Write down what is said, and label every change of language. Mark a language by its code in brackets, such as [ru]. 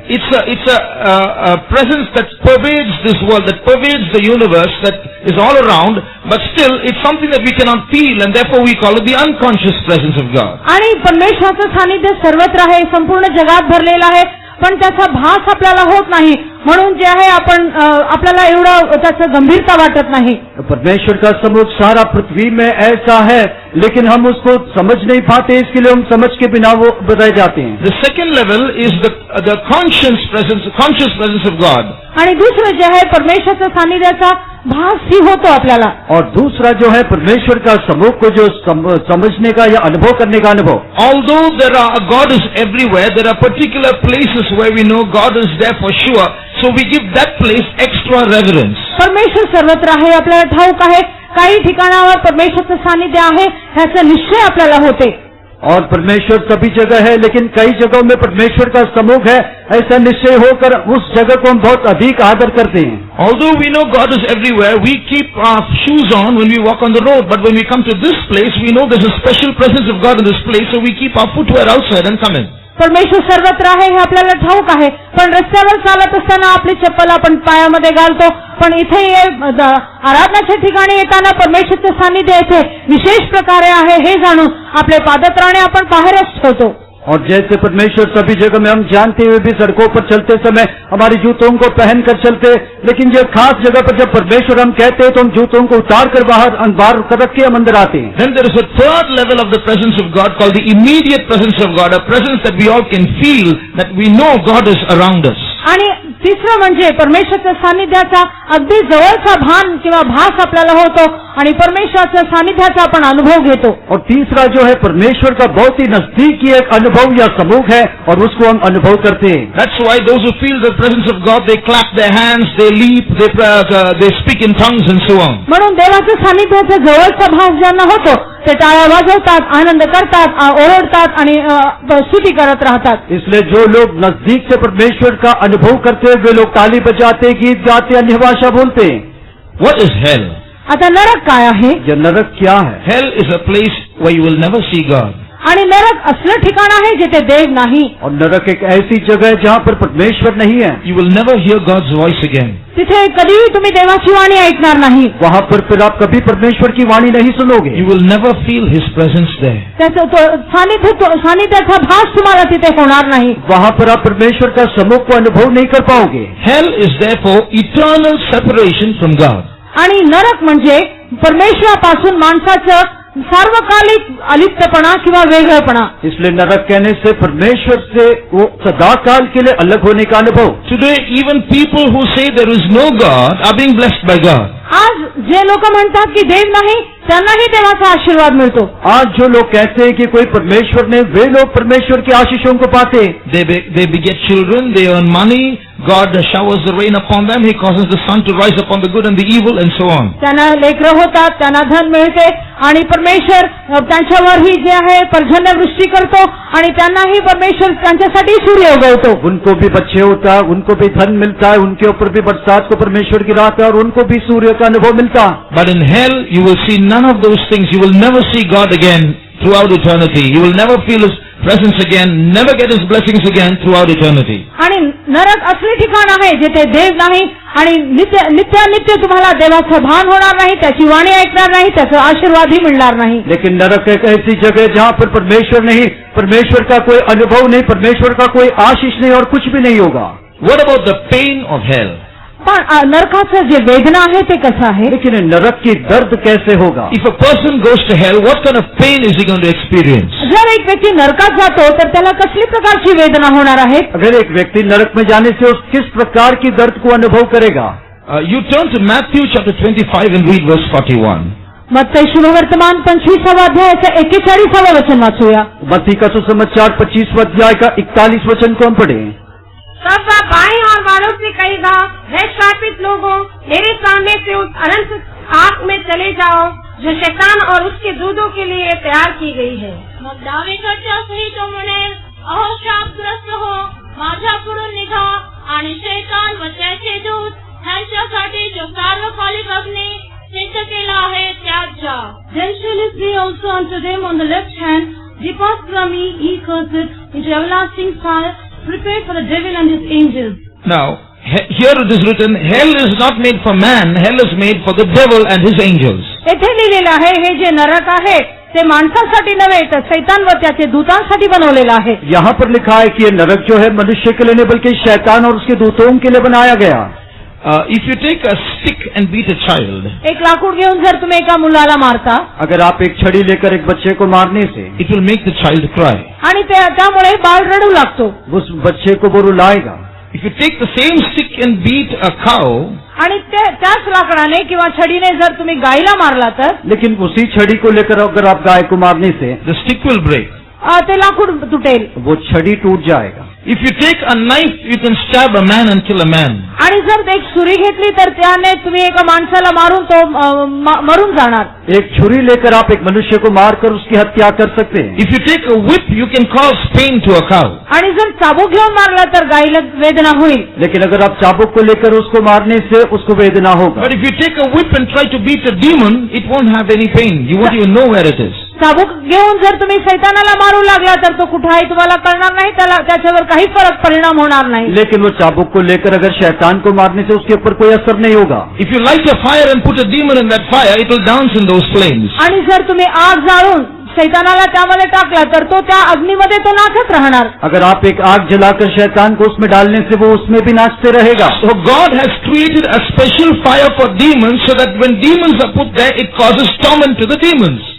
[en] It's a presence that pervades this world, that pervades the universe, that is all around, but still it's something that we cannot feel, and therefore we call it the unconscious presence of God. [mr] आणि परमेश्वराचं सानिध्य सर्वत्र आहे, संपूर्ण जगात भरलेलं आहे, पण त्याचा भास आपल्याला होत नाही, म्हणून जे आहे आपण आपल्याला एवढं त्याचं गंभीरता वाटत नाही. [hi] परमेश्वर का सम्मुख सारा पृथ्वी में ऐसा है, लेकिन हम उसको समझ नहीं पाते, इसके लिए हम समझ के बिना वो बताए जाते हैं. [en] The second level is the conscious presence of God. [mr] आणि दुसरं जे आहे परमेश्वराच्या सानिध्याचा भास ही होतो आपल्याला. [hi] और दूसरा जो है परमेश्वर का सम्मुख को जो समझने का या अनुभव करने का अनुभव. [en] Although God is everywhere, there are particular places where we know God is there for sure, so we give that place extra reverence. [mr] परमेश्वर सर्वत्र आहे आपल्याला ठाऊक आहे. काही ठिकाणावर परमेश्वराचं सानिध्य आहे ह्याचा निश्चय आपल्याला होते. [hi] और परमेश्वर सभी जगह है, लेकिन कई जगहों में परमेश्वर का सम्मुख है, ऐसा निश्चय होकर उस जगह को हम बहुत अधिक आदर करते हैं. [en] Although we know God is everywhere, we keep our shoes on when we walk on the road, but when we come to this place, we know there's a special presence of God in this place, so we keep our footwear outside and come in. [mr] परमेश्वर सर्वत्र आहे हे आपल्याला ठाऊक आहे, पण रस्त्यावर चालत असताना आपली चप्पल आपण पायामध्ये घालतो, पण इथे आराधनाच्या ठिकाणी येताना परमेश्वराचं सानिध्य येथे विशेष प्रकारे आहे हे जाणून आपले पादत्राणे आपण बाहेरच ठेवतो. [hi] और जैसे परमेश्वर सभी जगह में हम जानते हुए भी सड़कों पर चलते समय हमारे जूतों को पहन कर चलते, लेकिन ये खास जगह पर जब परमेश्वर हम कहते हैं तो हम जूतों को उतार कर बाहर कर रख के हम अंदर आते हैं. [en] Then there is a third level of the presence of God called the immediate presence of God, a presence that we all can feel, that we know God is around us. [mr] आणि तिसरं म्हणजे परमेश्वराच्या सानिध्याचा अगदी जवळचा भान किंवा भास आपल्याला होतो आणि परमेश्वराच्या सानिध्याचा आपण अनुभव घेतो. [hi] और तीसरा जो है परमेश्वर का बहुत ही नजदीकी एक अनुभव या समूह है और उसको हम अनुभव करते हैं. [en] That's why those who feel the presence of God, they clap their hands, they leap, they speak in tongues and so on. [mr] म्हणून देवाच्या सानिध्याचा जवळचा भास ज्यांना होतो ते टाळ्या वाजवतात, आनंद करतात, ओरडतात आणि स्तुती करत राहतात. [hi] इसलिए जो लोग नजदीक से परमेश्वर का अनुभव करते हैं वे लोग ताली बजाते, गीत गाते, अन्य भाषा बोलते हैं. [en] What is hell? [mr] आता नरक काय आहे? [hi] यह नरक क्या है? [en] Hell is a place where you will never see God. [mr] आणि नरक असलं ठिकाण आहे जिथे देव नाही. [hi] और नरक एक ऐसी जगह है जहाँ पर परमेश्वर नहीं है. [en] You will never hear God's voice again. [mr] तिथे कधीही तुम्ही देवाची वाणी ऐकणार नाही. [hi] वहाँ पर फिर आप कभी परमेश्वर की वाणी नहीं सुनोगे. [en] You will never feel His presence there. [mr] त्याचं सानिध्याचा भास तुम्हाला तिथे होणार नाही. [hi] वहाँ पर आप परमेश्वर का सम्मुख को अनुभव नहीं कर पाओगे. [en] Hell is therefore eternal separation from God. [mr] आणि नरक म्हणजे परमेश्वरापासून माणसाचं सार्वकालिक अलिप्तपणा किंवा वेगळेपणा. [hi] इसलिए नरक कहने से परमेश्वर से वो सदाकाल के लिए अलग होने का अनुभव. [en] Today, even people who say there is no God are being blessed by God. [mr] आज जे लोक म्हणतात की देव नाही त्यांनाही देवाचा आशीर्वाद मिळतो. [hi] आज जो लोग कहते हैं कि कोई परमेश्वर नहीं, वे लोग परमेश्वर की आशीषों को पाते. [en] They beget children, they earn money, God showers the rain upon them, He causes the sun to rise upon the good and the evil, and so on. [mr] त्यांना लेकरं होतात, त्यांना धन मिळते आणि परमेश्वर त्यांच्यावरही जे आहे पर्जन्यवृष्टी करतो आणि त्यांनाही परमेश्वर त्यांच्यासाठी सूर्य उगवतो. [hi] उनको भी बच्चे होता है, उनको भी धन मिलता है, उनके ऊपर भी बरसात को परमेश्वर गिराता है और उनको भी सूर्य का अनुभव मिलता. [en] But in hell, you will see none of those things. You will never see God again throughout eternity. You will never feel His presence again, never get His blessings again throughout eternity. [mr] आणि नरक असले ठिकाण आहे जिथे देव नाही आणि नित्य तुम्हाला देवाचं भान होणार नाही, त्याची वाणी ऐकणार नाही, त्याचा आशीर्वादही मिळणार नाही. [hi] लेकिन नरक एक ऐसी जगह है जहाँ पर परमेश्वर नहीं, परमेश्वर का कोई अनुभव नहीं, परमेश्वर का कोई आशीष नहीं और कुछ भी नहीं होगा. [en] What about the pain of hell? [mr] पण नरकाचं जे वेदना आहे ते कसं आहे? [hi] लेकिन नरक की दर्द कैसे होगा? [en] If a person goes to hell, what kind of pain is he going to experience? [mr] जर एक व्यक्ती नरकात जातो तर त्याला कसली प्रकारची वेदना होणार आहे? [hi] अगर एक व्यक्ति नरक में जाने से उस किस प्रकार की दर्द को अनुभव करेगा? [en] You turn to Matthew chapter 25 and read verse 41. [mr] मत्ती शुभवर्तमान 25वा अध्यायाचं 41वा वचन वाचूया. [hi] मत्ती का सुसमाचार 25वां अध्याय का 41 वचन को हम पढ़ें. तब वह बाएं और वालों से कहेगा, हे श्रापित लोगों, मेरे सामने से उस अनंत आग में चले जाओ जो शैतान और उसके दूतों के लिए तैयार की गई है. [mr] मग डावीकडच्या सही तो म्हणेल, अहो शापग्रस्त हो, माझ्याकडून निघा आणि शैतान व त्याचे दूत ह्यांच्यासाठी जो सार्वकालिक अग्नी सिद्ध केला आहे त्यात जा. [en] Then shall he say also unto them on the left hand, depart from me, ye cursed, into everlasting fire, prepared for the devil and his angels. Now, here it is written, hell is not made for man, hell is made for the devil and his angels. [mr] येथे लिहिलेलं आहे हे जे नरक आहे ते माणसासाठी नव्हे तर शैतान व त्याचे दूतांसाठी बनवलेलं आहे. [hi] यहाँ पर लिखा है कि ये नरक जो है मनुष्य के लिए नहीं बल्कि शैतान और उसके दूतों के लिए बनाया गया. [en] If you take a stick and beat a child, [mr] एक लाकूड घेऊन जर तुम्ही एका मुलाला मारता, [hi] अगर आप एक छड़ी लेकर एक बच्चे को मारने से, [en] it will make the child cry. [mr] आणि त्यामुळे बाळ रडू लागतो. [hi] उस बच्चे को वो रुलाएगा. [en] If you take the same stick and beat a cow, [mr] आणि त्याच लाकडाने किंवा छडीने जर तुम्ही गायीला मारला तर, [hi] लेकिन उसी छड़ी को लेकर अगर आप गाय को मारने से, [en] the stick will break. [mr] ते लाकूड तुटेल. [hi] वो छड़ी टूट जाएगा. [en] If you take a knife, you can stab a man and kill a man. [mr] आणि जर एक छुरी घेतली तर त्याने तुम्ही एका माणसाला मारून तो मरून जाणार. [hi] एक छुरी लेकर आप एक मनुष्य को मारकर उसकी हत्या कर सकते हैं. [en] If you take a whip, you can cause pain to a cow. [mr] आणि जर चाबूक घेऊन मारला तर गायीला वेदना होईल. [hi] लेकिन अगर आप चाबुक को लेकर उसको मारने से उसको वेदना होगा. [en] But if you take a whip and try to beat a demon, it won't have any pain. You won't even know where it is. [mr] चाबूक घेऊन जर तुम्ही शैतानाला मारू लागला तर तो कुठे आहे तुम्हाला कळणार नाही, त्याच्यावर काही परिणाम होणार नाही. [hi] लेकिन वो चाबुक को लेकर अगर शैतान को मारने से उसके ऊपर कोई असर नहीं होगा. [en] If you light a fire and put a demon in that fire, it will dance in those flames. [mr] आणि जर तुम्ही आग जाळून शैतानाला त्यामध्ये टाकला तर तो त्या अग्नीमध्ये तो नाचत राहणार. [hi] अगर आप एक आग जलाकर शैतान को उसमें डालने से वो उसमें भी नाचते रहेगा. [en] So God has created a special fire for demons so that when demons are put there, it causes torment to the demons.